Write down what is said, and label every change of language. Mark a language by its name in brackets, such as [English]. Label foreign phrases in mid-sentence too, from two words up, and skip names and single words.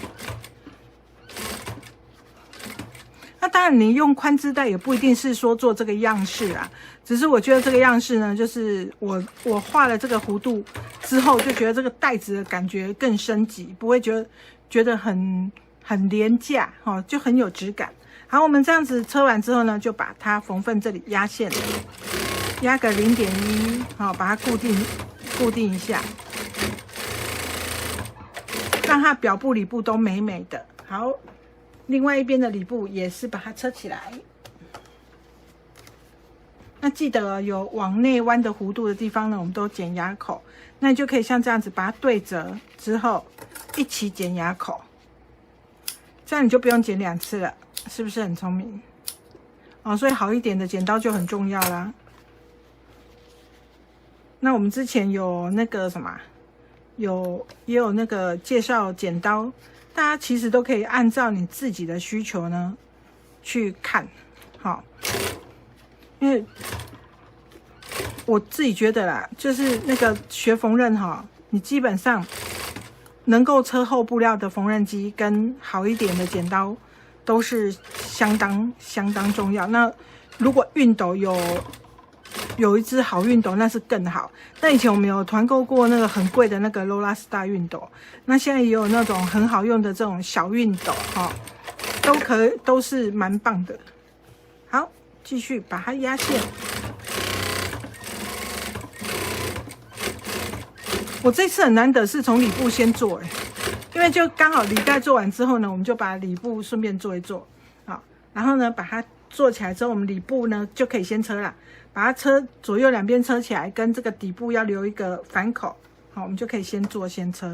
[Chinese] 那當然，你用寬織帶也不一定是說做這個樣式啊，只是我覺得這個樣式呢，就是我畫了這個弧度之後，就覺得這個帶子的感覺更升級，不會覺得很廉價哦，就很有質感。好，我們這樣子車完之後呢，就把它縫份這裡壓線，壓個0.1，好，把它固定一下，讓它表布裡布都美美的。好，另外一邊的裡布也是把它車起來。那記得有往內彎的弧度的地方呢，我們都剪牙口。那你就可以像這樣子把它對折之後，一起剪牙口，這樣你就不用剪2次了。是不是很聰明哦？所以好一點的剪刀就很重要啦。那我們之前有那個什麼，也有那個介紹剪刀，大家其實都可以按照你自己的需求呢去看。好，因為我自己覺得啦，就是那個學縫紉哈，你基本上能夠车厚布料的縫紉機跟好一點的剪刀都是相當重要。那如果熨斗有一只好熨斗，那是更好。那以前我們有團购過那個很貴的那個 Lola Star 熨斗，那現在也有那种很好用的這种小熨斗哈，都是蠻棒的。好，繼續把它壓線。我這次很難得是從裡部先做因為就剛好裡帶做完之後呢，我們就把裡部順便做一做，好，然後呢把它做起來之後，我們裡部呢就可以先車了，把它車左右兩邊車起來，跟这個底部要留一個反口，好，我們就可以先車。